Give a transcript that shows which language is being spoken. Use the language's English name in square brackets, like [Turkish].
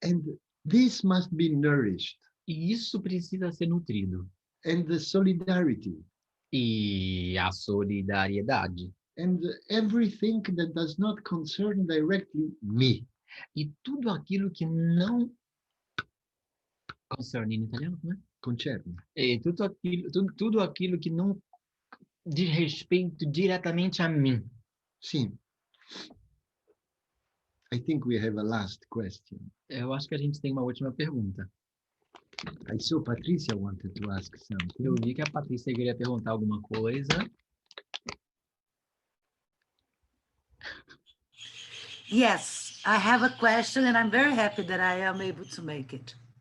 [English] And this must be nourished. [Portuguese] E isso precisa ser nutrido. [English] And the solidarity. [Portuguese] E a solidariedade. [English] And everything that does not concern directly me. [Portuguese] E tudo aquilo que não concerne em italiano, né? Concerne. E tudo aquilo que não diz respeito diretamente a mim. Sim. [English] I think we have a last question. [Portuguese] Eu acho que a gente tem uma última pergunta. [English] I saw Patricia wanted to ask something. [Portuguese] Eu vi que a Patrícia queria perguntar alguma coisa. [English] Yes, I have a question and I'm very happy that I am able to make it.